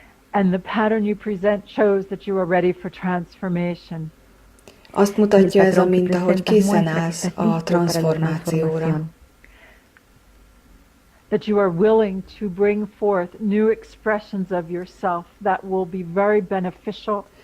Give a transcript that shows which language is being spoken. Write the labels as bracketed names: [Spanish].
[English] And the pattern you present shows that you are ready for transformation. [Hungarian] Azt mutatja ez a minta, hogy készen állsz a transformációra. [English] That you are willing to bring forth new expressions of yourself that will be very beneficial